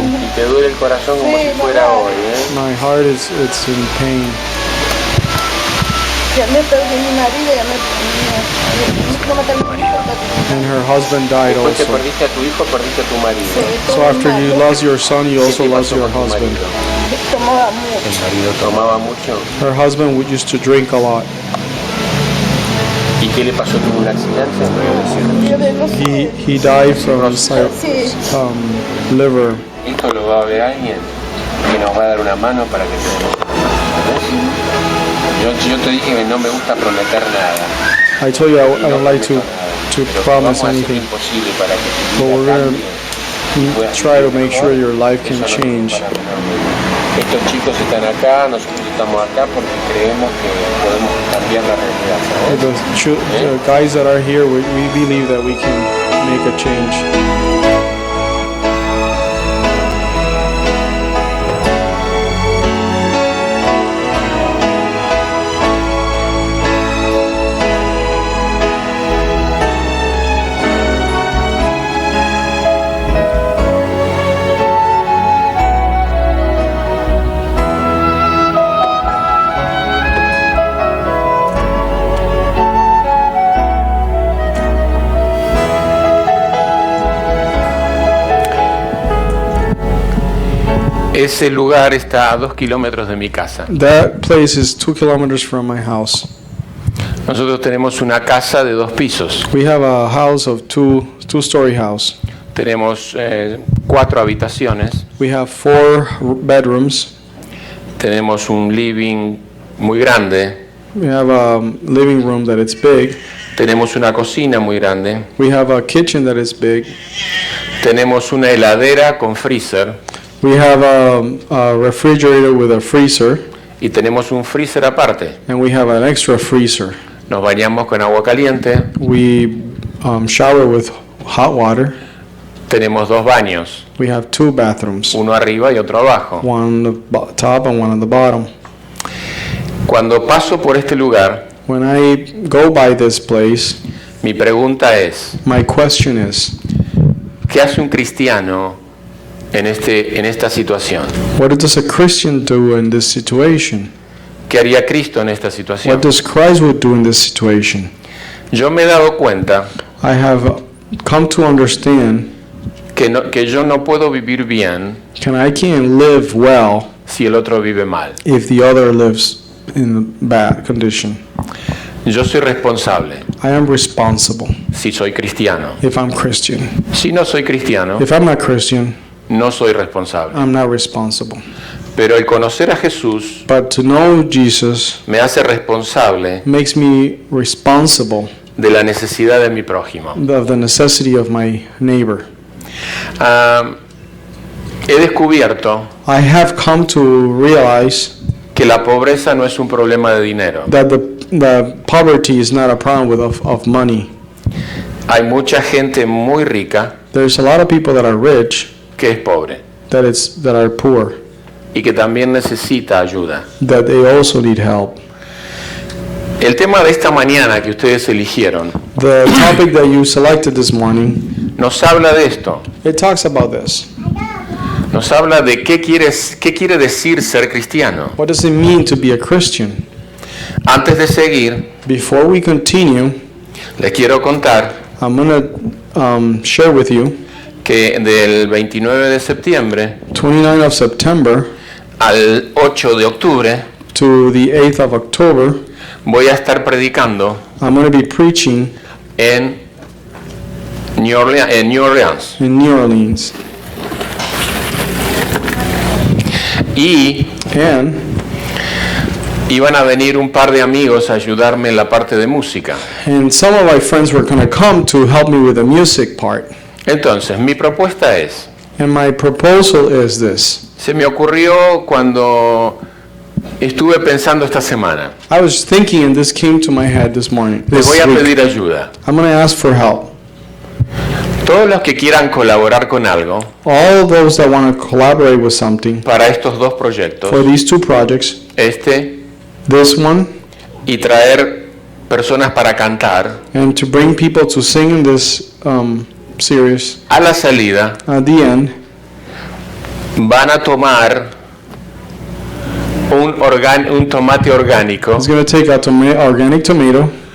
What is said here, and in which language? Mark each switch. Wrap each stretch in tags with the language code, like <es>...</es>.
<es>Y te duele el corazón como si fuera hoy, ¿eh?</es> <en>My heart it's in pain.</en> <es>Llamé a mi marido,</es> <en>And her husband died</en> <es>Después que</es> <en>also.</en> <es>perdiste a tu hijo, perdiste a tu marido.</es> <en>So after you lost your son, you also</en> <es>¿Qué</es> <en>lost</en> <es>pasó</es> <en>your</en> <es>con tu</es> <en>husband.</en> <es>marido? tomaba mucho. El marido tomaba mucho.</es> <en>Her husband used to drink a lot.</en> <es>¿Y qué le pasó? ¿Tuvo un accidente?</es> <en>He died from liver.</en> <es>Esto lo va a ver alguien que nos va a dar una mano para que tenemos. Yo te dije que no me gusta prometer nada.</es> <en>I told you I don't like to</en> <es>Pero</es> <en>promise</en> <es>vamos a hacer</es> <en>anything,</en> <es>imposible para que tu</es> <en>but</en> <es>vida</es> <en>we're</en> <es>cambie.</es> <en>gonna try to make sure your life can</en> <es>Eso no</es> <en>change.</en> <es>para menor. Estos chicos están acá, nosotros estamos acá porque creemos que podemos cambiar la realidad, ¿sabes?</es> <en>The guys that are here, we believe that we can make a change.</en> <es>Ese lugar está a 2 kilómetros de mi casa.</es> <en>That place is 2 kilometers from my house.</en> <es>Nosotros tenemos una casa de 2 pisos.</es> <en>We have a house of two-story house.</en> <es>Tenemos 4 habitaciones.</es> <en>We have 4 bedrooms.</en> <es>Tenemos un living muy grande.</es> <en>We have a living room that is big.</en> <es>Tenemos una cocina muy grande.</es> <en>We have a kitchen that is big.</en> <es>Tenemos una heladera con freezer.</es> <en>We have a refrigerator with a freezer.</en> <es>Y tenemos un freezer aparte.</es> <en>And we have an extra freezer.</en> <es>Nos bañamos con agua caliente.</es> <en>We shower with hot water.</en> <es>Tenemos 2 baños.</es> <en>We have 2 bathrooms.</en> <es>Uno arriba y otro abajo.</es> <en>One on the top and one on the bottom.</en> <es>Cuando paso por este lugar,</es> <en>When I go by this place,</en> <es>mi pregunta es,</es> <en>my question is,</en> <es>¿qué hace un cristiano en esta situación?</es> <en>what does a Christian do in this situation?</en> <es>¿Qué haría Cristo en esta</es> <en>What</en> <es>situación?</es> <en>does Christ would do in this situation?</en> <es>Yo me he dado cuenta</es> <en>I have come to understand</en> <es>que yo no puedo vivir bien</es> <en>I can't live well</en> <es>si el otro vive mal.</es> <en>if the other lives in bad condition.</en> <es>Yo soy responsable</es> <en>I am responsible</en> <es>si soy cristiano.</es> <en>if I'm Christian.</en> <es>Si no soy cristiano,</es> <en>If I'm not Christian,</en> <es>no soy responsable.</es> <en>I'm not responsible.</en> <es>Pero el conocer a Jesús</es> <en>But to know Jesus</en> <es>me hace responsable</es> <en>makes me responsible</en> <es>de la necesidad de mi prójimo.</es> <en>of the necessity of my neighbor.</en> <es>He descubierto</es> <en>I have come to realize</en> <es>que la pobreza no es un problema de dinero.</es> <en>that the poverty is not a problem of money.</en> <es>Hay mucha gente muy rica</es> <en>There's a lot of people that are rich</en> <es>que es pobre</es> <en>that are poor,</en> <es>y que también necesita ayuda.</es> <en>that they also need help.</en> <es>El tema de esta mañana que ustedes eligieron</es> <en>The topic that you selected this morning,</en> <es>nos habla de esto.</es> <en>it talks about this.</en> <es>Nos habla de qué quiere decir ser cristiano.</es> <en>What does it mean to be a Christian?</en> <es>Antes de seguir,</es> <en>Before we continue,</en> <es>les quiero contar</es> <en>I'm going to share with you</en> <es>que del 29 de septiembre</es> <en>29th of September</en> <es>al 8 de octubre</es> <en>to the 8th of October,</en> <es>voy a estar predicando</es> <en>I'm going to be preaching</en> <es>en New Orleans.</es> <en>in New Orleans.</en> <es>Y</es> <en>And</en> <es>iban a venir un par de amigos a ayudarme en la parte de música.</es> <en>some of my friends were going to come to help me with the music part.</en> <es>Entonces, mi propuesta es,</es> <en>And my proposal is this.</en> <es>se me ocurrió cuando estuve pensando esta semana.</es> <en>I was thinking, and this came to my head this morning.</en> <es>Les</es> <en>This</en> <es>voy a</es> <en>week.</en> <es>pedir ayuda.</es> <en>I'm going to ask for help.</en> <es>Todos los que quieran colaborar con algo</es> <en>All of those that want to collaborate with something</en> <es>para estos 2 proyectos,</es> <en>for these 2 projects, this one,</en> <es>y traer personas para cantar,</es> <en>and to bring people to sing in this series,</en> <es>a la salida</es> <en>at the end,</en> <es>van a tomar un tomate orgánico</es> <en>it's going to take a organic tomato</en>